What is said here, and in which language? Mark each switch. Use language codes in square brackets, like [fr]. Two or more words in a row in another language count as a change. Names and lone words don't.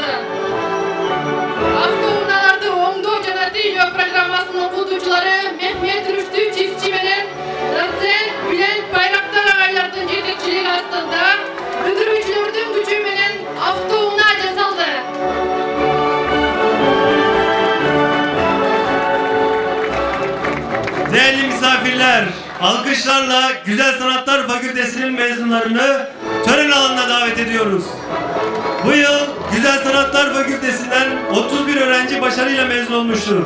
[ky] Avtouğunalarda oңдоо жана тейлөө программасынын окутуучулары Мехмет Рүштү Чифчи менен доцент Бülent Bayraktar агайлардын жетекчилиги астында өндүрүүчүлөрдүн күчү менен автоунаа жасалды. [tr] Değerli misafirler, alkışlarla Güzel Sanatlar Fakültesi'nin mezunlarını tören alanına davet ediyoruz. Bu yıl Güzel Sanatlar Fakültesinden 31 öğrenci başarıyla mezun olmuştur.